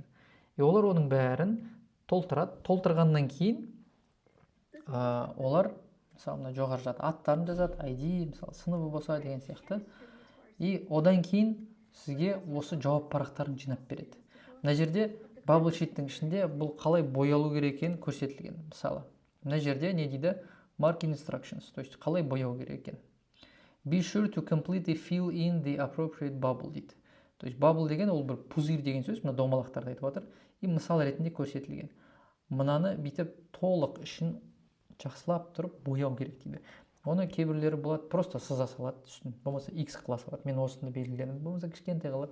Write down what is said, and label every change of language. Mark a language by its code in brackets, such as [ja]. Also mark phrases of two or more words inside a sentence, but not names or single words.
[kk] Олар оның бәрін толтырады. Толтырғаннан кейін олар мысалы мына жоғары жағы аттарын жазады, ID, мысалы сыныбы болса деген сияқты. И одан кейін сізге осы жауап парақтарын жинап береді. Мына жерде [en] bubble sheet- [kk] тің ішінде бұл қалай боялу керек екені көрсетілген. Мысалы мына жерде не дейді? [en] Mark instructions, [ru] то есть [kk] қалай бояу керек екен. [en] Be sure to completely fill in the appropriate bubble дейді. [ru] То есть [kk] bubble деген ол бір пузырь деген сөз, мына домалақтарды айтып отыр. И мысал ретінде көрсетілген. Мынаны бүйтіп толық ішін жақсылап тұрып бояу керек дейді. Оны кейбірлері болады, просто сыза салады үстін. Болмаса X қыла салады. Мен осыны белгіледім. Болмаса кішкентай қалады.